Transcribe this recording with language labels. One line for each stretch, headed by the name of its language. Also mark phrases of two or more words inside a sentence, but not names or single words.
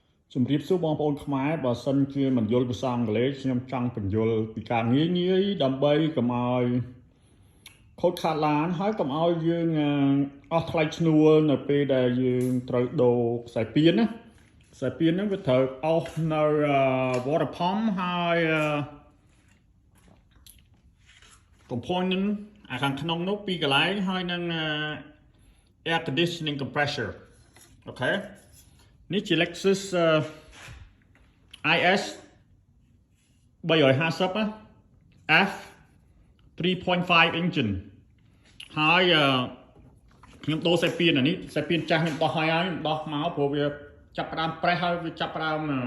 Khmer: ជំរាបសួរបងប្អូនខ្មែរបើសិនជាមិនយល់ភាសាអង់គ្លេសខ្ញុំចង់បញ្យល់ពីការងាយដើម្បីកុំឲ្យខូចខាតឡានហើយកុំឲ្យយើងអស់ថ្លៃឈ្នួលនៅពេលដែលយើងត្រូវដូរខ្សែពានណាខ្សែពានហ្នឹងវាត្រូវអស់នៅ
English: water pump
Khmer: ហើយ component ខាងក្នុងនោះពីរកន្លែងហើយនឹង
English: air conditioning compressor
Khmer: អូខេនេះជា
English: Lexus IS 350 F 3.5 engine
Khmer: ហើយខ្ញុំដូរខ្សែពានអានេះខ្សែពានចាស់ខ្ញុំដោះហើយខ្ញុំដោះមកព្រោះវាចាប់ផ្ដើមប្រេះហើយវាចាប់ផ្ដើម